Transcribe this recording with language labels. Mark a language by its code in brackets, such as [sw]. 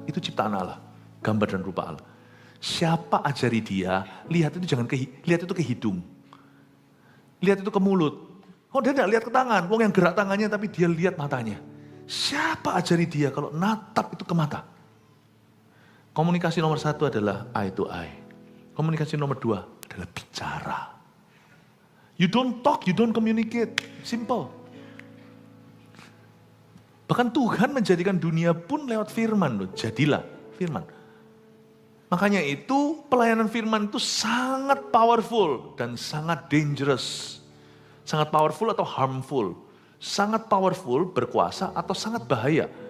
[id] Itu ciptaan Allah, gambar dan rupa Allah. Siapa ajari dia, lihat itu lihat itu ke hidung. Lihat itu ke mulut. Oh dia tidak lihat ke tangan, wong yang gerak tangannya tapi dia lihat matanya. Siapa ajari dia kalau natap itu ke mata? Komunikasi nomor 1 adalah [en] eye to eye. [id] Komunikasi nomor 2 adalah bicara. [en] You don't talk, you don't communicate. Simple. [id] Bahkan Tuhan menjadikan dunia pun lewat firman loh. Jadilah firman. Makanya itu pelayanan firman itu sangat powerful dan sangat dangerous. Sangat powerful atau harmful. Sangat powerful, berkuasa atau sangat bahaya.